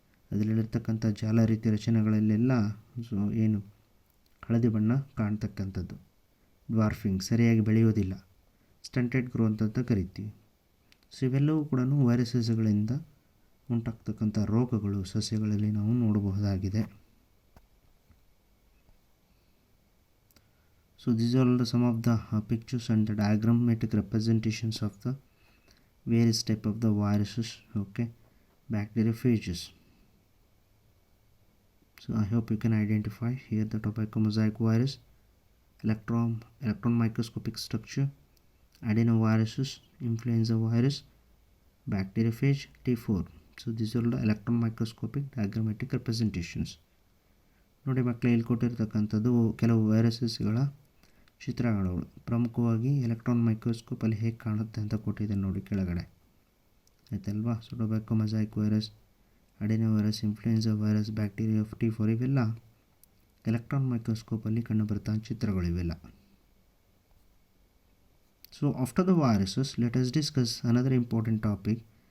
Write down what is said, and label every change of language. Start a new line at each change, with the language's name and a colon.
Kannada: ಅದರಲ್ಲಿರ್ತಕ್ಕಂಥ ಜಾಲ ರೀತಿಯ ರಚನೆಗಳಲ್ಲೆಲ್ಲ ಸೊ ಹಳದಿ ಬಣ್ಣ ಕಾಣ್ತಕ್ಕಂಥದ್ದು. ಡ್ವಾರ್ಫಿಂಗ್, ಸರಿಯಾಗಿ ಬೆಳೆಯೋದಿಲ್ಲ. ಸ್ಟಂಟೆಡ್ ಗ್ರೋತ್ ಅಂತ ಕರಿತೀವಿ. ಸೊ ಇವೆಲ್ಲವೂ ಕೂಡ ವೈರಸಸ್ಗಳಿಂದ ಉಂಟಾಗ್ತಕ್ಕಂಥ ರೋಗಗಳು ಸಸ್ಯಗಳಲ್ಲಿ ನಾವು ನೋಡಬಹುದಾಗಿದೆ.
English: So these are some of the pictures and the diagrammatic representations of the various type of the viruses. Okay, bacteriophages. So I hope you can identify here the tobacco mosaic virus, electron microscopic structure, adenoviruses, influenza virus, bacteriophage, T4. So these are the electron microscopic diagrammatic representations.
Kannada: ನೋಡಿ ಮಕ್ಕಳು, ಇಲ್ಲಿ ಕೊಟ್ಟಿರ್ತಕ್ಕಂಥದ್ದು ಕೆಲವು ವೈರಸಸ್ಗಳ ಚಿತ್ರಗಳು. ಪ್ರಮುಖವಾಗಿ electron ಮೈಕ್ರೋಸ್ಕೋಪಲ್ಲಿ ಹೇಗೆ ಕಾಣುತ್ತೆ ಅಂತ ಕೊಟ್ಟಿದೆ ನೋಡಿ ಕೆಳಗಡೆ, ಆಯ್ತಲ್ವಾ. So tobacco mosaic virus, ಅಡೆನೋವೈರಸ್, influenza virus, bacteria T4 ಇವೆಲ್ಲ ಎಲೆಕ್ಟ್ರಾನ್ ಮೈಕ್ರೋಸ್ಕೋಪಲ್ಲಿ ಕಂಡುಬರ್ತಾ ಚಿತ್ರಗಳು ಇವೆಲ್ಲ.
English: So after the viruses, let us discuss another important topic.